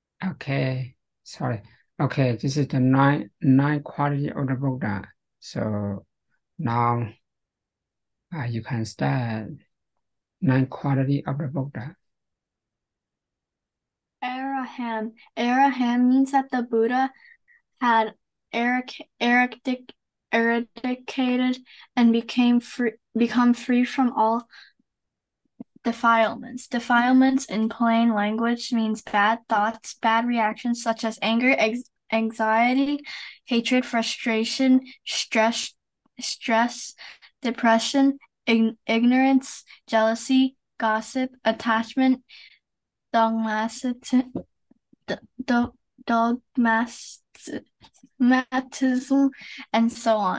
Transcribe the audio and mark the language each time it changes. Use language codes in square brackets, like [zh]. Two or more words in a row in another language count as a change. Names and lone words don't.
[en] Okay, sorry. Okay, this is the nine quality of the Buddha. So now you can start nine quality of the Buddha. Araham. Araham means that the Buddha had eradicated and become free from all defilements. Defilements in plain language means bad thoughts, bad reactions such as anger, anxiety, hatred, frustration, stress, depression, ignorance, jealousy, gossip, attachment, dogmatism, dogmatism, and so on.